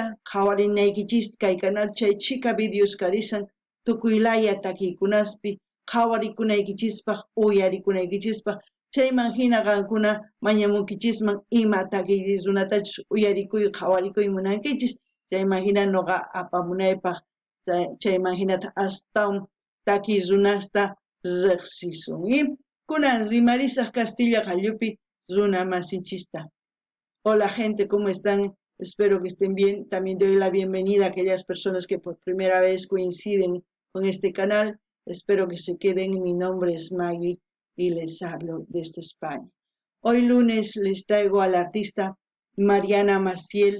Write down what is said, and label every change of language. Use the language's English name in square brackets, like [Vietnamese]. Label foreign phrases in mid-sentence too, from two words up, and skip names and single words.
[Quechua] qhawarinaykichisp kay canal chay chika videos karisan tukuylaya takiykunaspi qhawarikunaykichispa uyarikunaykichispaq chayman hina qankuna mañamunkichisman ima takiy runatachus uyarikuy qhawarikuy munankichis chayman hina noqa apamunaypaq chayman hinata astawan takiy runasta riqsisun kunan rimarisaq Castilla qalluppi runa masinchista. [Spanish] Hola gente, ¿cómo están? Espero que estén bien. También doy la bienvenida a aquellas personas que por primera vez coinciden con este canal. Espero que se queden. Mi nombre es Maggie y les hablo desde España. Hoy lunes les traigo a la artista Mariana Maciel.